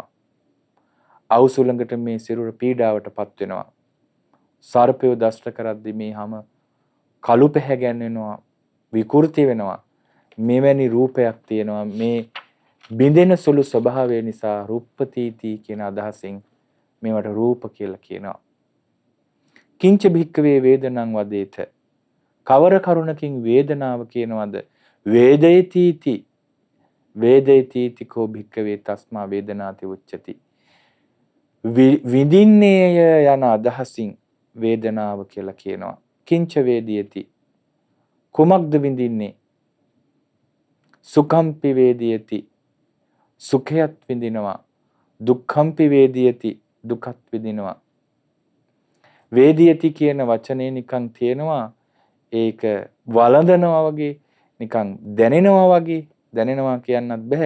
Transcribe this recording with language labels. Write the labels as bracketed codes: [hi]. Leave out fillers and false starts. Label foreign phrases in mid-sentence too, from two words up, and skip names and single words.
[si] අවුසුලඟට මේ සිරුර පීඩාවටපත් වෙනවා. සර්පය දෂ්ට කරද්දී මේ හැම කළු පැහැ ගැන්වෙනවා, විකෘති වෙනවා. මෙවැනි රූපයක් තියෙනවා. මේ බිඳෙන සුළු ස්වභාවය නිසා රුප්පතිති කියන අදහසින් මේවට රූප කියලා කියනවා. [pi] කිංච භික්කවේ වේදනං වදේත. [si] කවර කරුණකින් වේදනාව කියනවද? [pi] වේදේතිති වේදේතිති කෝ භික්කවේ තස්මා වේදනාති උච්චති. [si] විඳින්නේය යන අදහසින් වේදනාව කියලා කියනවා. [pi] කිංච වේදියති [si] කුමක්ද විඳින්නේ? [pi] සුඛම්පි වේදියති [si] සුඛයත් විඳිනවා. [pi] දුක්ඛම්පි වේදියති [si] දුකත් විඳිනවා. වේදියති කියන වචනේ නිකන් තියෙනවා ඒක වළඳනවා වගේ නිකන් දැනෙනවා වගේ දැනෙනවා කියන්නත් බෑ.